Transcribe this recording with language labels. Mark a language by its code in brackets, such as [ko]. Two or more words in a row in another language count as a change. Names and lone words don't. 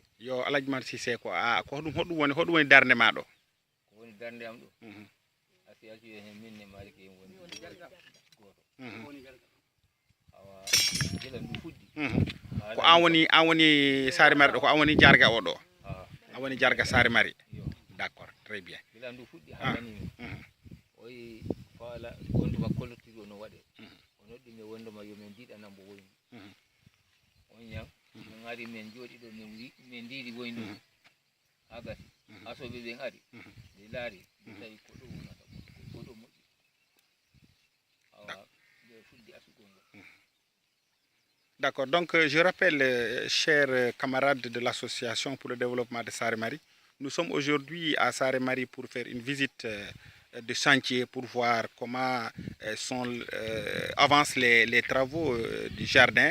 [ff] yo Alhaji Mar Cissé ko ko hoɗum woni darde ma ɗo ko woni darde am ɗo association hen minne Maliki en woni goto awa gila ndu fuɗɗi ko an woni Sare Mari ɗo ko an woni jarga o ɗo an woni jarga Sare Mari [fr] d'accord très bien [ff] gila ndu fuɗɗi ha nani oyi faala wonduma kollotiri no waɗe o noddi mi wonduma yo min diɗanan mo woynu on ñam min ari min jooɗi ɗo min ndiɗi woynu ha gasi asoɓe ɓen ari ɓe laari ɓe tawi ko ɗo wonata ko ɗo moƴƴi awa ɓe fuɗɗi asugol ngol. [fr] D'accord, donc je rappelle, chers camarades de l'association pour le développement de Sare Mari, nous sommes aujourd'hui à Sare Mari pour faire une visite de chantier pour voir comment avancent les travaux du jardin.